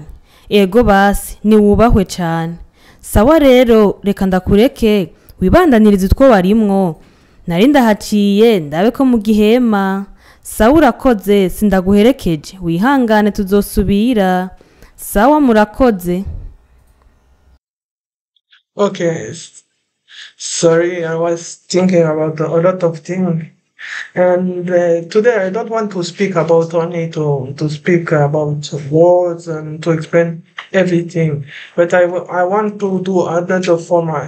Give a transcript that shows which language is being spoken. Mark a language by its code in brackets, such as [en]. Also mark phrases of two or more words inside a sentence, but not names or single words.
[rn] Ego basi, niwubahwe cane. Sawa rero, reka ndakureke wibandaniriza utwo warimwo. Nari ndahaciye ndabe ko mu gihema. Sawa urakoze, sindaguherekeje, wihangane tuzosubira. Sawa murakoze. Okay. [en] Sorry, I was thinking about a lot of things. And today I don't want to speak about only to speak about words and to explain everything, but I want to do another format.